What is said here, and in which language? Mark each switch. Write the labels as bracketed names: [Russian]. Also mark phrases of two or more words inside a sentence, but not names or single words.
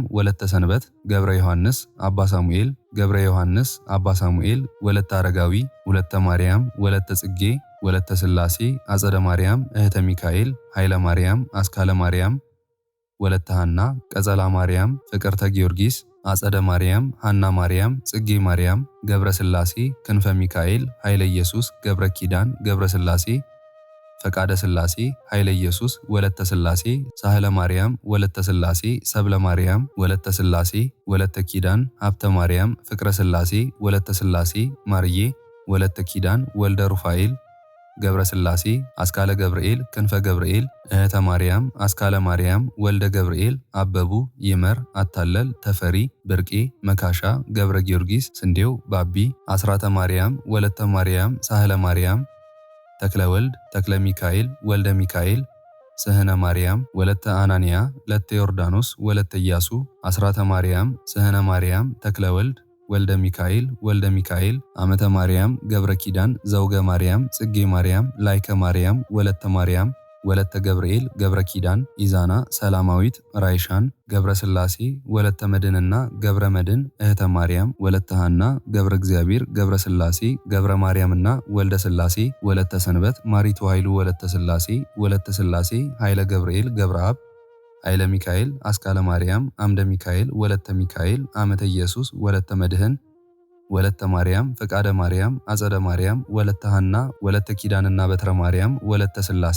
[Amharic] ወለተ ሰንበት፣ ገብረ ዮሐንስ፣ አባ ሳሙኤል፣ ገብረ ዮሐንስ፣ አባ ሳሙኤል፣ ወለተ አረጋዊ፣ ወለተ ማርያም፣ ወለተ ጽጌ፣ ወለተ ሥላሴ፣ አጸደ ማርያም፣ እህተ ሚካኤል፣ ኃይለ ማርያም፣ አስካለ ማርያም፣ ወለተ ሐና፣ ቀጸላ ማርያም፣ ፍቅርተ ጊዮርጊስ፣ አጸደ ማርያም፣ ሐና ማርያም፣ ጽጌ ማርያም፣ ገብረ ሥላሴ፣ ክንፈ ሚካኤል፣ ኃይለ ኢየሱስ፣ ገብረ ኪዳን፣ ገብረ ሥላሴ፣ ፈቃደ ሥላሴ፣ ኃይለ ኢየሱስ፣ ወለተ ሥላሴ፣ ሳህለ ማርያም፣ ወለተ ሥላሴ፣ ሰብለ ማርያም፣ ወለተ ሥላሴ፣ ወለተ ኪዳን፣ ሀብተ ማርያም፣ ፍቅረ ሥላሴ፣ ወለተ ሥላሴ፣ ማርዬ፣ ወለተ ኪዳን፣ ወልደ ሩፋኤል፣ ገብረ ሥላሴ፣ አስካለ ገብርኤል፣ ክንፈ ገብርኤል፣ እህተ ማርያም፣ አስካለ ማርያም፣ ወልደ ገብርኤል፣ አበቡ፣ ይመር፣ አታለል፣ ተፈሪ፣ ብርቄ፣ መካሻ፣ ገብረ ጊዮርጊስ፣ ስንዴው፣ ባቢ፣ አስራተ ማርያም፣ ወለተ ማርያም፣ ሳህለ ማርያም፣ ተክለ ወልድ፣ ተክለ ሚካኤል፣ ወልደ ሚካኤል፣ ስህነ ማርያም፣ ወለተ አናንያ፣ ለተ ዮርዳኖስ፣ ወለተ ኢያሱ፣ አስራተ ማርያም፣ ስህነ ማርያም፣ ተክለ ወልድ፣ ወልደ ሚካኤል፣ ወልደ ሚካኤል፣ አመተ ማርያም፣ ገብረ ኪዳን፣ ዘውገ ማርያም፣ ጽጌ ማርያም፣ ላይከ ማርያም፣ ወለተ ማርያም፣ ወለተ ገብርኤል፣ ገብረ ኪዳን፣ ኢዛና፣ ሰላማዊት፣ ራይሻን፣ ገብረ ሥላሴ፣ ወለተ መድንና ገብረ መድን፣ እህተ ማርያም፣ ወለተ ሐና፣ ገብረ እግዚአብሔር፣ ገብረ ሥላሴ፣ ገብረ ማርያምና ወልደ ሥላሴ፣ ወለተ ሰንበት፣ ማሪቱ ኃይሉ፣ ወለተ ሥላሴ፣ ወለተ ሥላሴ፣ ኃይለ ገብርኤል፣ ገብረ አብ፣ ኃይለ ሚካኤል፣ አስካለ ማርያም፣ አምደ ሚካኤል፣ ወለተ ሚካኤል፣ አመተ ኢየሱስ፣ ወለተ መድህን፣ ወለተ ማርያም፣ ፈቃደ ማርያም፣ አጸደ ማርያም፣ ወለተ ሐና፣ ወለተ ኪዳንና በትረ ማርያም፣ ወለተ ሥላሴ